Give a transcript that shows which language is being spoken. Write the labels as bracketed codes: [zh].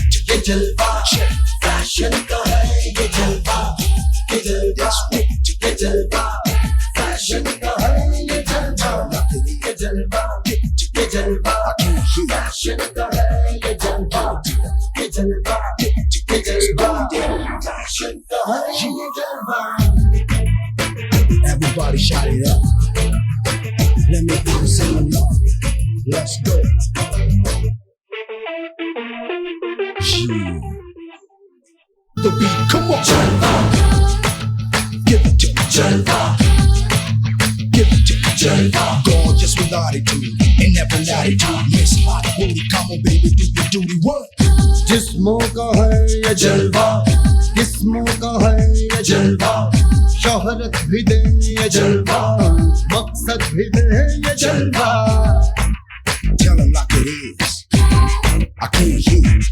[hi] ये जलवा फैशन का है ये जलवा ये जलवा फैशन का है ये जलवा ये जलवा फैशन का है ये जलवा ये जलवा फैशन का है ये जलवा [en] Everybody shout it up. Let me hear you sing along. Let's go. The beat, come on. Jalva. Give it to me. Jalva. Give it to me. Jalva. Gorgeous with attitude and never latitude. Miss Hot Booty, come on baby, do your duty. What? [hi] जिस्मों का है ये जलवा किस्मों का है ये जलवा शोहरत भी दे ये जलवा मकसद भी दे ये जलवा [en] Tell him like it is I can't hear